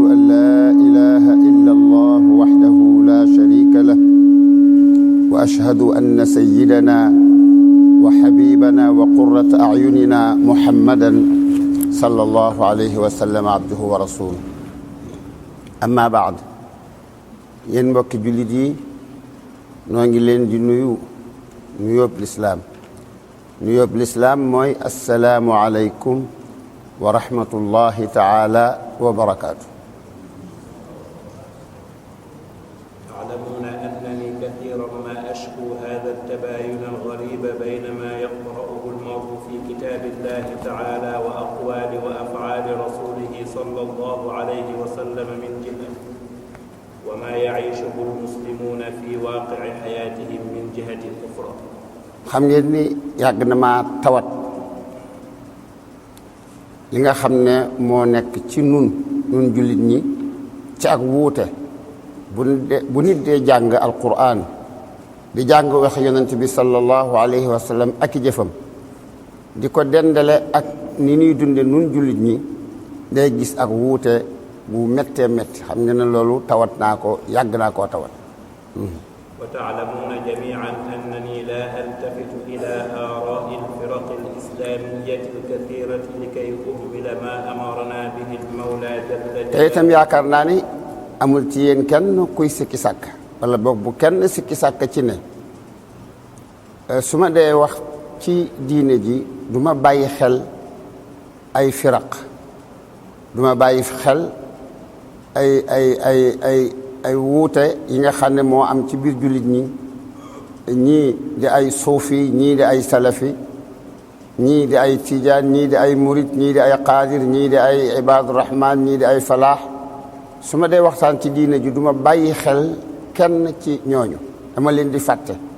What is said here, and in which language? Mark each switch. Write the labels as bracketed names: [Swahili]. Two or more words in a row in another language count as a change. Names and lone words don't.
[Arabic] أن لا إله إلا الله وحده لا شريك له وأشهد أن سيدنا وحبيبنا وقرة أعيننا محمدا صلى الله عليه وسلم عبده ورسوله أما بعد [Wolof] yéen mbokki jullit yi noo ngi leen di nuyoob lislaam mooy [Arabic] السلام عليكم ورحمة الله تعالى وبركاته. تعلمون أنني كثيرا ما أشكو هذا التباين الغريب بين ما يقرأه المرء في كتاب الله تعالى وأقوال وأفعال رسوله صلى الله عليه وسلم من جهة وما يعيشه المسلمون في واقع حياتهم من جهة أخرى. [Wolof] xam ngeen ni yàgg na ma tawat li nga xam ne moo nekk ci nun jullit ñi ci ak wuute bu nit dee jàng alquran di jàng wax yonent bi [Arabic] صلى الله عليه وسلم [Wolof] ak i jëfam di ko dendale ak ni ñuy dunde nun jullit ñi day gis ak wuute bu méttee métti xam ngeen ne loolu tawat naa ko yàgg naa koo tawat. [Arabic] وتعلمون جميعا أنني لا ألتفت إلى آراء الفرق الإسلامية الكثيرة لكي أكمل ما أمرنا به المولى جل جلاله. [Wolof] te itam yaakaar naa ni amul ci yéen kenn kuy sikki sàkk wala boog bu kenn sikki sàkk ci ne su ma dee wax ci diine ji du ma bàyyi xel ay firaq du ma bàyyi xel ay wuute yi nga xam ne moo am ci biir jullit ñi ñii di ay suufi ñii di ay salafi ñii di ay tijaan ñii di ay murit ñii di ay qaadir ñii di ay ibadurahman ñii di ay falaax su ma dee waxtaan ci diine ji du ma bàyyi xel kenn ci ñooñu dama leen di fàtte